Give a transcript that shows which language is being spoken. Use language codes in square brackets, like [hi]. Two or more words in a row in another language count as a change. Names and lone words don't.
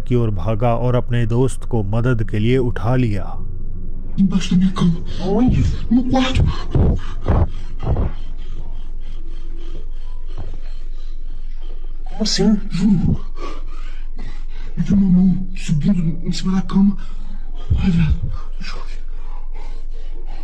[hi] की ओर भागा और अपने दोस्त को मदद के लिए उठा लिया। [pt] Embaixo da minha cama. Onde? No quarto. Como assim? Juro. Eu vi uma mão subindo em cima da cama. Ai, velho. Deixa eu ver.